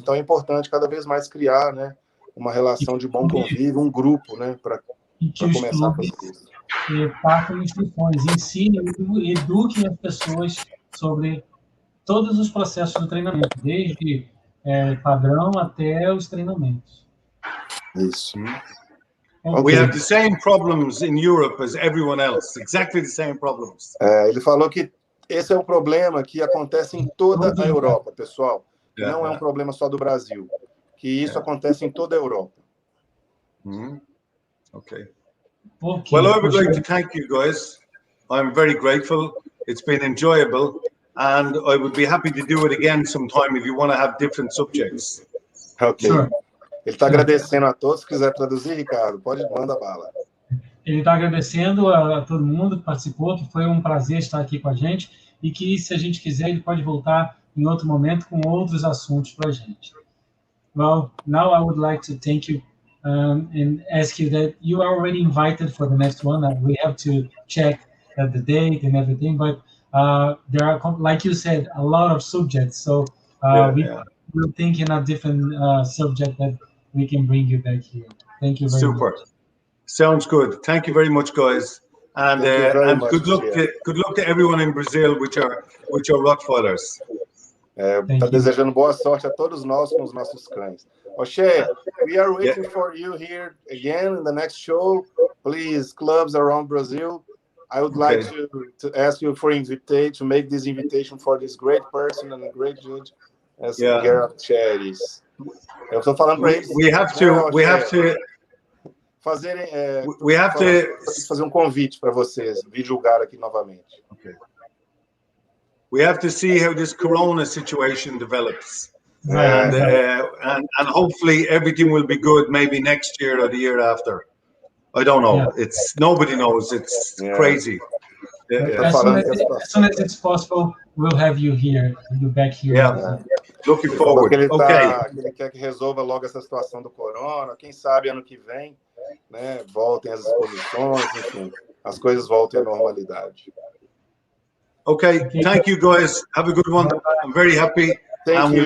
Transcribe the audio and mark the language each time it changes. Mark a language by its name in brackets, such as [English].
[Portuguese] Então, é importante cada vez mais criar, né, uma relação de bom convívio, um grupo, né, para começar a fazer isso. Passem instruções, ensinem, eduquem as pessoas sobre todos os processos do treinamento, desde padrão até os treinamentos. Isso. [English] We have the same problems in Europe as everyone else, exactly the same problems. [Portuguese] Ele falou que esse é um problema que acontece em toda a Europa, pessoal. Não é um problema só do Brasil. Que isso acontece em toda a Europa. [English] Okay. Well, I would like to thank you guys. I'm very grateful. It's been enjoyable, and I would be happy to do it again sometime if you want to have different subjects. Ok. Sure. [Portuguese] Ele está agradecendo a todos. Se quiser traduzir, Ricardo, manda bala. Ele está agradecendo a todo mundo que participou, que foi um prazer estar aqui com a gente, e que, se a gente quiser, ele pode voltar em outro momento com outros assuntos para a gente. [English] Well, now I would like to thank you and ask you that you are already invited for the next one. We have to check the date and everything. But there are, like you said, a lot of subjects. So we're thinking a different subject that we can bring you back here. Thank you very much. Sounds good. Thank you very much, guys. And good luck to everyone in Brazil with your Rottweilers. [Portuguese] Tá desejando boa sorte a todos nós com os nossos cães. [English] Oshea, we are waiting for you here again in the next show. Please, clubs around Brazil. I would like to ask you for invitation, to make this invitation for this great person and a great judge as Gerard Oshea is. [Portuguese] Eu estou falando para eles. [English] We have to [Portuguese] fazer um convite para vocês vir julgar aqui novamente. [English] Okay. We have to see how this Corona situation develops, and hopefully everything will be good. Maybe next year or the year after. I don't know. It's nobody knows. It's crazy. As soon as it's possible, we'll have you here. You back here. Looking forward. [Portuguese] Ele quer que resolva logo essa situação do corona. Quem sabe ano que vem, né? Voltem as exposições, enfim, as coisas voltem à normalidade. [English] Okay, thank you guys. Have a good one. I'm very happy. Thank you.